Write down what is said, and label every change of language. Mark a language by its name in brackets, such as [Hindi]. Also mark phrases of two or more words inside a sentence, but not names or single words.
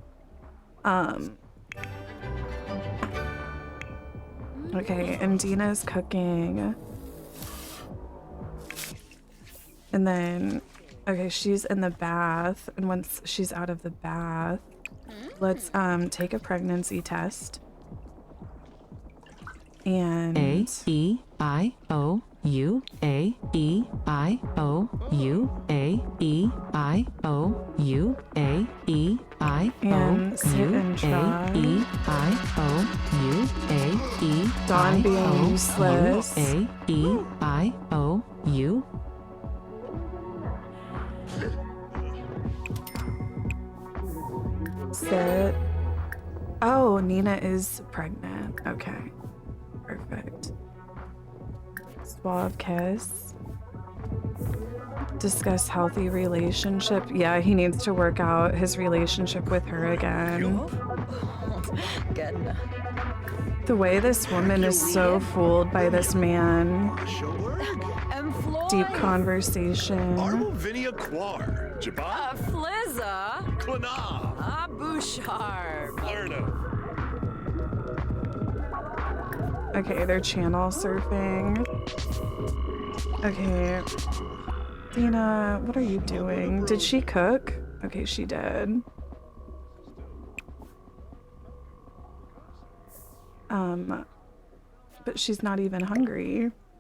[English] Okay, and Dina's cooking. And then, okay, she's in the bath. And once she's out of the bath, let's take a pregnancy test. And A-E-I-O-U, A-E-I-O-U, A-E-I-O-U, A-E-I-O-U, and sit and try. A-E-I-O-U, A-E-I-O-U, Dawn being useless. A-E-I-O-U. Sit. Oh, Nina is pregnant. Okay. Perfect. Suave kiss. Discuss healthy relationship. Yeah, he needs to work out his relationship with her again. The way this woman is so fooled by this man. Deep conversation. Armovinia Quar. Jabba. Flizza. Klana. Bouchard. Lerna. Okay, they're channel surfing. Okay. Dina, what are you doing? Did she cook? Okay, she did. But she's not even hungry.